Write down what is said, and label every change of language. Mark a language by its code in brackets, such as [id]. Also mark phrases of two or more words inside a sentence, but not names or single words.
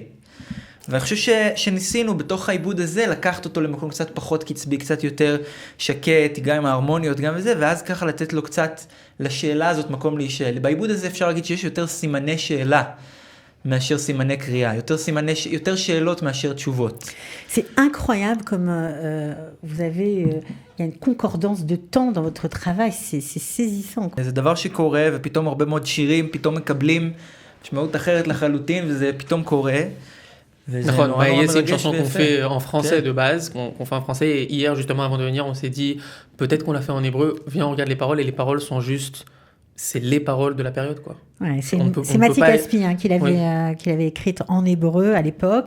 [he] ואני חושב שניסינו בתוך העיבוד הזה לקחת אותו למקום קצת פחות קצבי, קצת יותר שקט, גם עם ההרמוניות, גם וזה, ואז ככה לתת לו קצת לשאלה הזאת מקום להישאל. בעיבוד הזה אפשר להגיד שיש יותר סימני שאלה מאשר סימני קריאה, יותר שאלות מאשר תשובות. [fr] C'est incroyable comme vous avez, il y a une concordance de temps dans votre travail, c'est saisissant. [he] זה דבר שקורה, ופתאום הרבה מאוד שירים, פתאום מקבלים משמעות אחרת לחלוטין, וזה פתאום קורה. [fr] D'accord, c'est une chanson qu'on fait en français de base, qu'on fait en français. Et hier, justement, avant de venir, on s'est dit, peut-être qu'on l'a fait en hébreu. Viens, on regarde les paroles, et les paroles sont juste, c'est les paroles de la période, quoi. Ouais, c'est Mathieu Caspi qui l'avait écrite en hébreu à l'époque.